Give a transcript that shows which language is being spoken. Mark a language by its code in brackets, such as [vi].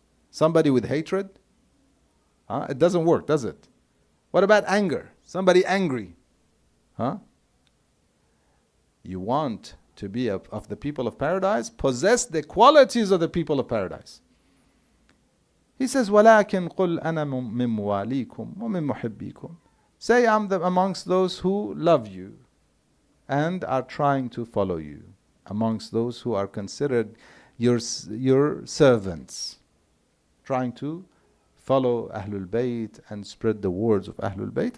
[en] Somebody with hatred? It doesn't work, does it? What about anger? Somebody angry? You want to be of the people of paradise? Possess the qualities of the people of paradise. He says, [ar] وَلَكِنْ قُلْ أَنَا مِن مُوَالِيكُمْ وَمِن مُحِبِّيكُمْ. [en] Say, I'm amongst those who love you and are trying to follow you, amongst those who are considered your servants, trying to follow Ahlul Bayt and spread the words of Ahlul Bayt.